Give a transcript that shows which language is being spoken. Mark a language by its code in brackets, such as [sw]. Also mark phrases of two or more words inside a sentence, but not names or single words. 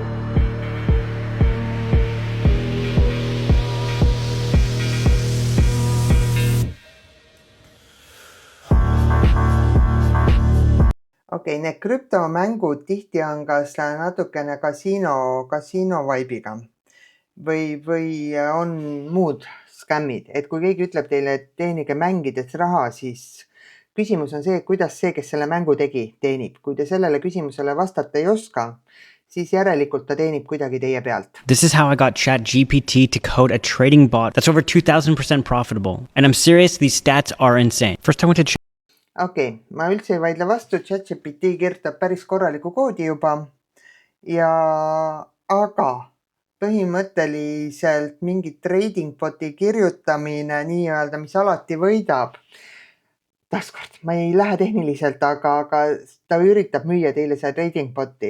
[et] Okei, need krüptomängud tihti on kas natukene kasiino vaibiga või on muud skämmid. Et kui keegi ütleb teile, et teenige mängides raha, siis küsimus on see, kuidas see, kes selle mängu tegi, teenib. Kui te sellele küsimusele vastata ei oska, siis järelikult ta teenib kuidagi teie pealt. [en] This is how I got ChatGPT to code a trading bot that's over 2,000% profitable. And I'm serious, these stats are insane. First I went to [et] Okei, ma üldse ei vaidle vastu, ChatGPT kirjutab päris korraliku koodi juba, aga põhimõtteliselt mingi trading boti kirjutamine nii-öelda, mis alati võidab. Taaskord, ma ei lähe tehniliselt, aga ta üritab müüa teile see trading boti.